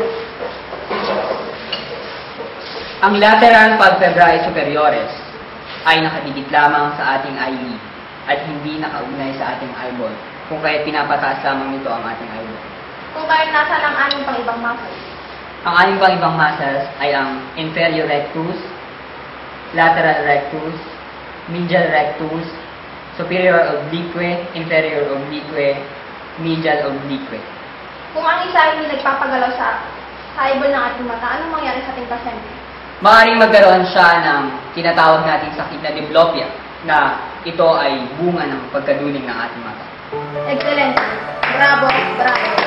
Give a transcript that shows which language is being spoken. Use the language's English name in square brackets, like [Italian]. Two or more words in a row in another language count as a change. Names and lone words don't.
[Filipino] Ang [Latin] lateral palpebrae superiores [Filipino] ay nakadikit lamang sa ating eyelid at hindi nakaugnay sa ating eyeball, kung kaya't pinapataas lamang nito ang ating eyeball. Kung kahit nasa ang aming pang ibang muscles. Ang ating pang ibang muscles ay ang [English] inferior rectus, lateral rectus, medial rectus, superior oblique, inferior oblique, medial oblique. [Filipino] Kung ang isa hindi nagpapagalaw sa eyeball ng ating mata, anong mangyari sa ating pasyente? Maaaring magkaroon siya ng tinatawag nating sakit na diplopia, na ito ay bunga ng pagkaduling ng ating mata. [Spanish] Excelente. Bravo, bravo.